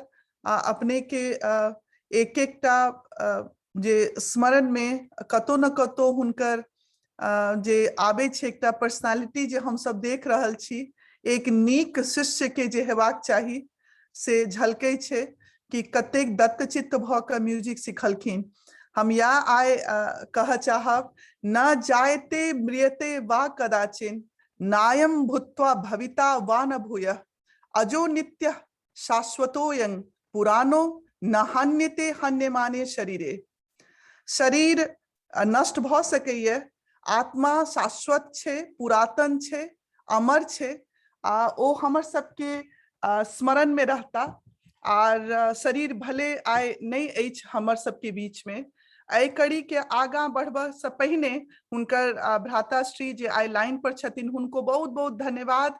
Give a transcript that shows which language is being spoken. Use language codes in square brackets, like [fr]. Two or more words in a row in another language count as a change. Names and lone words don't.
[mai] अपने के एक एकटा जे स्मरण में कतो न कतो हुनकर जे आबे छे एकटा पर्सनालिटी जे हम सब देख रहल छी, एक नीक शिष्य के जे हेबाक चाही से झलकै छे कि कतेक दत्तचित्त भ के म्यूजिक सिखलखिन। हम या आय कह चाहब [sa] न जायते म्रियते वा कदाचिन नायम भूत्वा भविता वा न भूयः अजो नित्य शाश्वतोयं पुरानो न हन्यते हन्यमाने शरीरे। [mai] शरीर नष्ट भ सकैये, आत्मा शाश्वत छे, पुरातन छे, अमर छे। ओ हमर सबके स्मरण में रहता और शरीर भले आय नहीं अछि हमर सबके बीच में। एहि कड़ी के आगा बढ़बा से पहिने हुनकर भ्राताश्री जे आय लाइन पर छथिन हुनको बहुत बहुत धन्यवाद।